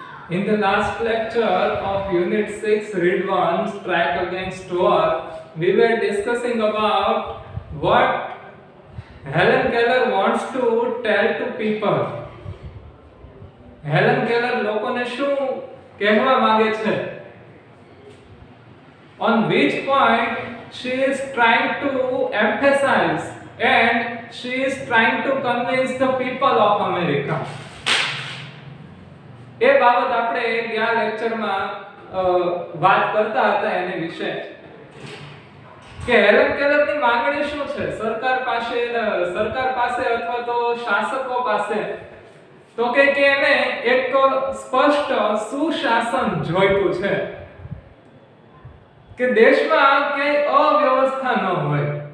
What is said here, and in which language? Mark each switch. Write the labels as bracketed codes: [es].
[en] In the last lecture of Unit 6, Read 1, Strike Against War, we were discussing about what Helen Keller wants to tell to people. [gu] Helen Keller લોકોને શું કહેવા માંગે છે? [en] On which point she is trying to emphasize and she is trying to convince the people of America. [gu] એ બાબત આપણે ગયા લેક્ચરમાં વાત કરતા હતા એની વિશે કે હેલન કેલરની માંગણી શું છે સરકાર પાસે અથવા તો શાસકો પાસે તો કે એને એક સ્પષ્ટ સુશાસન જોઈતું છે કે દેશમાં કે અવ્યવસ્થા ન હોય